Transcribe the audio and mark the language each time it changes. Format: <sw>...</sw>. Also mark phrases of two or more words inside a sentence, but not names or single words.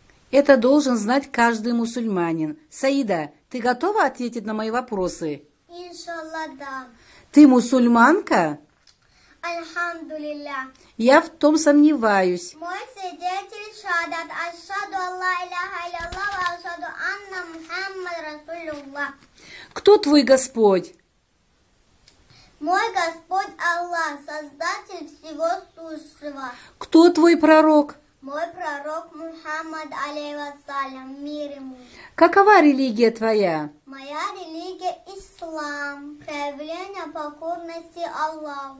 <ru>Это должен знать каждый мусульманин. Саида, ты готова ответить на мои вопросы? Иншаллах, да. Ты мусульманка? Альхамдулилля. Я в том сомневаюсь. Мой свидетель шахадат.</ru> <ar>أشهد ألا إله إلا الله وأشهد أن محمدا رسول الله.</ar> <ru>Кто твой Господь? Мой Господь Аллах, Создатель всего сущего. Кто твой пророк? Мой пророк Мухаммад, алейхиссалям, мир ему. Какова религия твоя? Моя религия ислам, проявление покорности Аллаху.</ru>